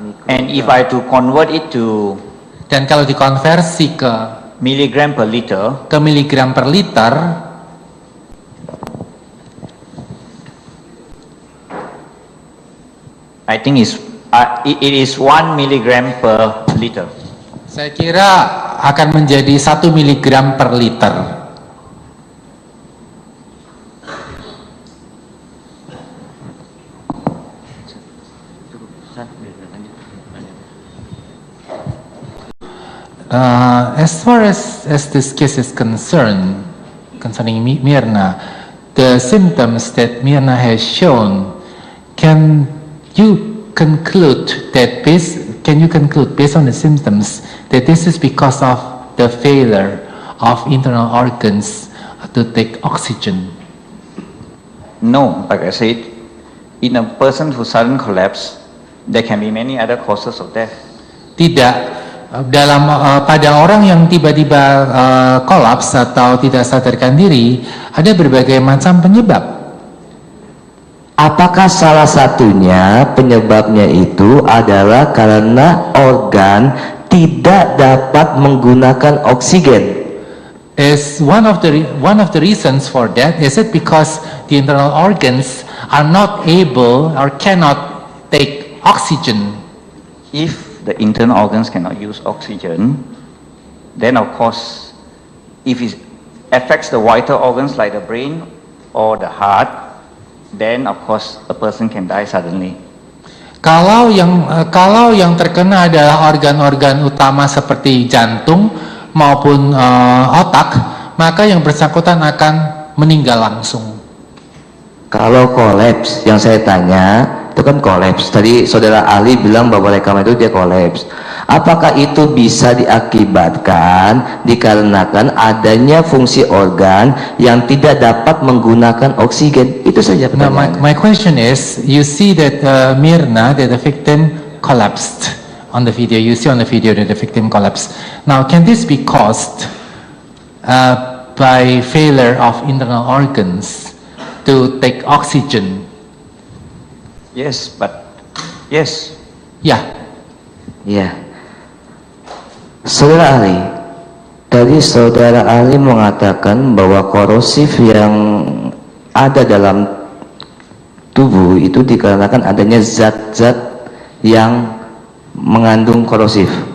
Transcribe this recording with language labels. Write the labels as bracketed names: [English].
[English] And if I to convert it to [Indonesian] Dan kalau dikonversi ke [English] milligram per liter, [Indonesian] miligram per liter, [English] I think it is 1 milligram per liter. [Indonesian] saya kira akan menjadi 1 miligram per liter. [English] As far as this case is concerned, concerning Mirna, the symptoms that Mirna has shown, can you conclude based on the symptoms that this is because of the failure of internal organs to take oxygen? No, like I said, in a person who sudden collapse, there can be many other causes of death. [Indonesian] Tidak. Pada orang yang tiba-tiba kolaps atau tidak sadarkan diri, ada berbagai macam penyebab. Apakah salah satunya penyebabnya itu adalah karena organ tidak dapat menggunakan oksigen? [English] Is one of the reasons for that, is it because the internal organs are not able or cannot take oxygen? If the internal organs cannot use oxygen, then of course, if it affects the vital organs like the brain or the heart, then of course a person can die suddenly. [Indonesian] Kalau yang terkena adalah organ-organ utama seperti jantung maupun otak, maka yang bersangkutan akan meninggal langsung. Kalau kolaps, yang saya tanya itu kan kolaps. Tadi saudara ahli bilang bahwa rekaman itu dia kolaps. Apakah itu bisa diakibatkan dikarenakan adanya fungsi organ yang tidak dapat menggunakan oksigen? Itu saja [English] Now [Indonesian] pertanyaan. [English] my question is, you see that Mirna, that the victim collapsed on the video. You see on the video that the victim collapsed. Now, can this be caused by failure of internal organs to take oxygen? Yes, but yes. [Indonesian] Ya, Ya, saudara ahli, tadi saudara ahli mengatakan bahwa korosif yang ada dalam tubuh itu dikarenakan adanya zat-zat yang mengandung korosif.